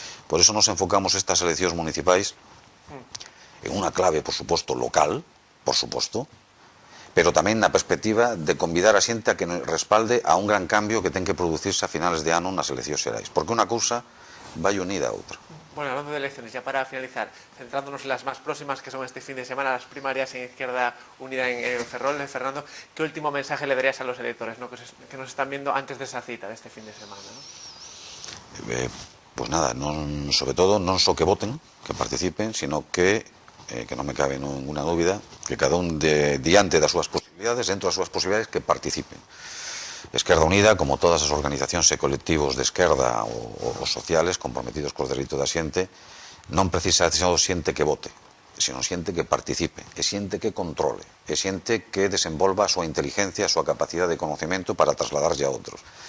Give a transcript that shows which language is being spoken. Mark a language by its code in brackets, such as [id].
[gl] Por eso nos enfocamos estas eleccións municipais en unha clave, por suposto, local, por suposto, pero tamén na perspectiva de convidar a xente a que respalde a un gran cambio que ten que producirse a finales de ano nas eleccións xerais, porque unha cousa vai unida a outra. [es] Bueno, hablando de elecciones, ya para finalizar, centrándonos en las más próximas, que son este fin de semana, las primarias en Izquierda Unida en Ferrol, Fernando, ¿qué último mensaje le darías a los electores, ¿no? que nos están viendo antes de esa cita de este fin de semana, ¿no? [gl] Pues nada, sobre todo non só que voten, que participen, sino que non me cabe ninguna dúbida, que cada un diante das súas posibilidades, dentro das súas posibilidades, que participen. Esquerda Unida, como todas as organizacións e colectivos de esquerda ou sociales comprometidos cos dereitos da xente, non precisa só xente que vote, sino xente que participe, e xente que controle, e xente que desenvolva a súa inteligencia, a súa capacidade de conocimento para trasladarlle a outros.